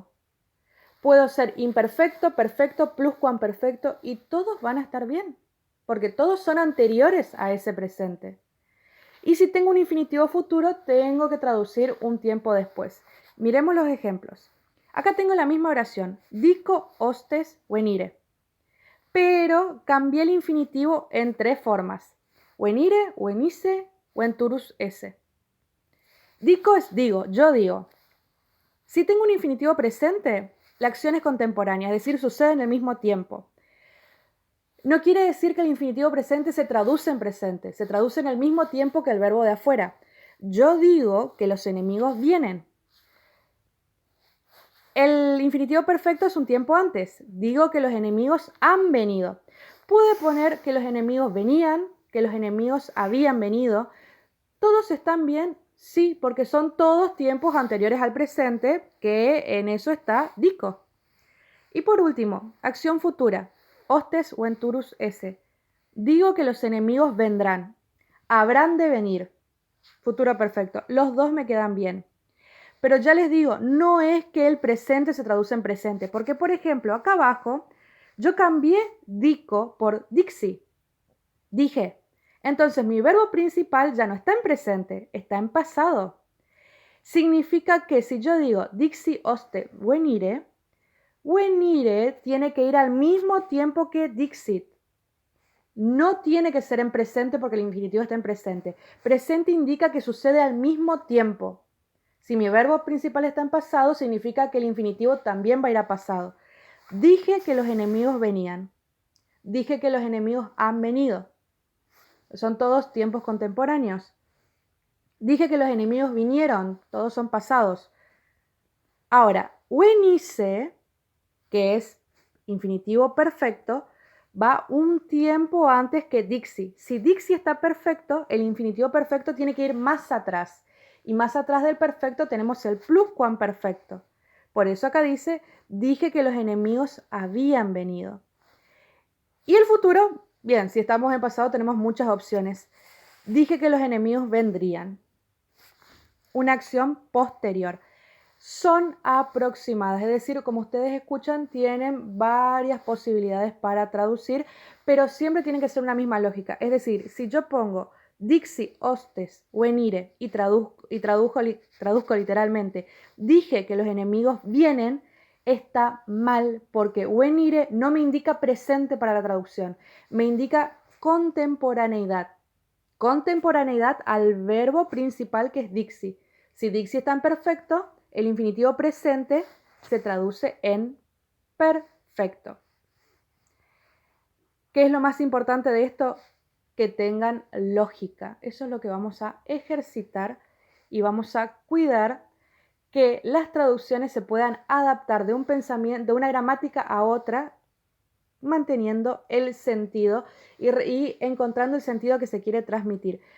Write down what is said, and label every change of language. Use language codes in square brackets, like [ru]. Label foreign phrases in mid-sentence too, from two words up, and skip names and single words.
[es] Puedo ser imperfecto, perfecto, pluscuamperfecto y todos van a estar bien, porque todos son anteriores a ese presente. Y si tengo un infinitivo futuro, tengo que traducir un tiempo después. Miremos los ejemplos. Acá tengo la misma oración, [la] dico, hostes, venire. [es] Pero cambié el infinitivo en 3 formas. [la] Venire, venise, venturus esse. [es] Dico es digo, yo digo. Si tengo un infinitivo presente, la acción es contemporánea, es decir, sucede en el mismo tiempo. No quiere decir que el infinitivo presente se traduce en presente, se traduce en el mismo tiempo que el verbo de afuera. Yo digo que los enemigos vienen. El infinitivo perfecto es un tiempo antes. Digo que los enemigos han venido. Pude poner que los enemigos venían, que los enemigos habían venido. ¿Todos están bien? Sí, porque son todos tiempos anteriores al presente, que en eso está dico. Y por último, acción futura. [la] Hostes venturus esse. [es] Digo que los enemigos vendrán. Habrán de venir. Futuro perfecto. Los dos me quedan bien. Pero ya les digo, no es que el presente se traduce en presente. Porque, por ejemplo, acá abajo, yo cambié dico por dixi. Dije. Entonces, mi verbo principal ya no está en presente, está en pasado. Significa que si yo digo [la] dixi hoste venire, [es] venire tiene que ir al mismo tiempo que dixit. No tiene que ser en presente porque el infinitivo está en presente. Presente indica que sucede al mismo tiempo. Si mi verbo principal está en pasado, significa que el infinitivo también va a ir a pasado. Dije que los enemigos venían. Dije que los enemigos han venido. Son todos tiempos contemporáneos. Dije que los enemigos vinieron. Todos son pasados. Ahora, venise, que es infinitivo perfecto, va un tiempo antes que dixi. Si dixi está perfecto, el infinitivo perfecto tiene que ir más atrás. Y más atrás del perfecto tenemos el pluscuamperfecto. Por eso acá dice, dije que los enemigos habían venido. Y el futuro, bien, si estamos en pasado tenemos muchas opciones. Dije que los enemigos vendrían. Una acción posterior. Son aproximadas, es decir, como ustedes escuchan, tienen varias posibilidades para traducir, pero siempre tienen que ser una misma lógica. Es decir, si yo pongo [la] dixi hostes venire [es] y traduzco literalmente, dije que los enemigos vienen, está mal porque venire no me indica presente para la traducción, me indica contemporaneidad. Contemporaneidad al verbo principal que es dixi. Si dixi está en perfecto, el infinitivo presente se traduce en perfecto. ¿Qué es lo más importante de esto? Que tengan lógica. Eso es lo que vamos a ejercitar y vamos a cuidar que las traducciones se puedan adaptar de un pensamiento, de una gramática a otra, manteniendo el sentido y encontrando el sentido que se quiere transmitir.